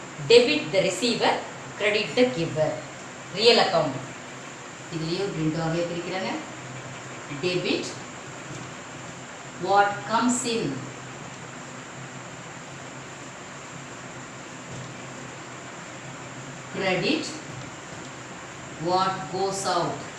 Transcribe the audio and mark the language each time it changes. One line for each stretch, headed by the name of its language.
English: debit the receiver, credit the giver.
Tamil: real account இதுலயும் ரெண்டாவே பிரிக்கிறாங்க.
English: debit what comes in, credit what goes out.